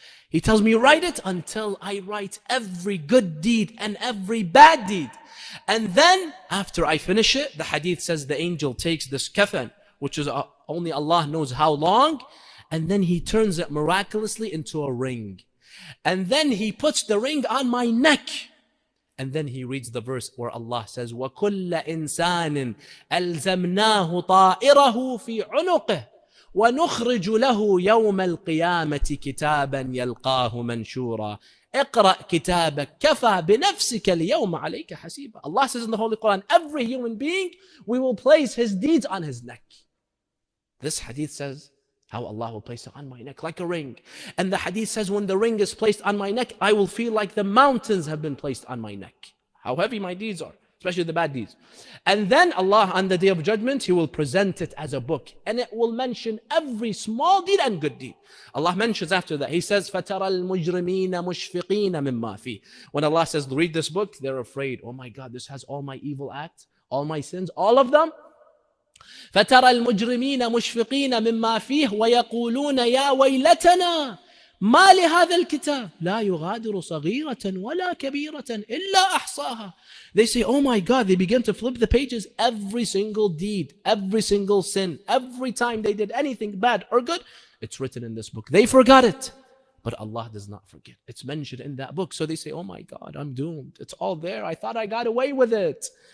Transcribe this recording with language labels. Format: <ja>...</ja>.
<en>He tells me, write it until I write every good deed and every bad deed. And then, after I finish it, the hadith says the angel takes this kafan, which is only Allah knows how long, and then he turns it miraculously into a ring. And then he puts the ring on my neck. And then he reads the verse where Allah says,</en> <ar>وَكُلَّ إِنسَانٍ أَلْزَمْنَاهُ طَائِرَهُ فِي عُنُقِهِ وَنُخْرِجُ لَهُ يَوْمَ الْقِيَامَةِ كِتَابًا يَلْقَاهُ مَنْشُورًا اقرأ كتابك كفى بنفسك اليوم عليك حسيبا.</ar> <en>Allah says in the Holy Quran, every human being, we will place his deeds on his neck. This hadith says how Allah will place it on my neck like a ring. And the hadith says when the ring is placed on my neck, I will feel like the mountains have been placed on my neck. How heavy my deeds are, especially the bad deeds. And then Allah on the Day of Judgment, He will present it as a book. And it will mention every small deed and good deed. Allah mentions after that, He says,</en> <ar>فَتَرَى الْمُجْرِمِينَ مُشْفِقِينَ مِمَّا فِيهِ.</ar> <en>When Allah says, read this book, they're afraid. Oh my God, this has all my evil acts, all my sins, all of them.</en> <ar>فَتَرَى الْمُجْرِمِينَ مُشْفِقِينَ مِمَّا فِيهِ وَيَقُولُونَ يَا وَيْلَتَنَا ما لهذا الكتاب لا يغادر صغيرة ولا كبيرة إلا أحصاها.</ar> <en>They say, oh my God, they begin to flip the pages. Every single deed, every single sin, every time they did anything bad or good, it's written in this book. They forgot it, but Allah does not forget. It's mentioned in that book. So they say, oh my God, I'm doomed. It's all there. I thought I got away with it.</en>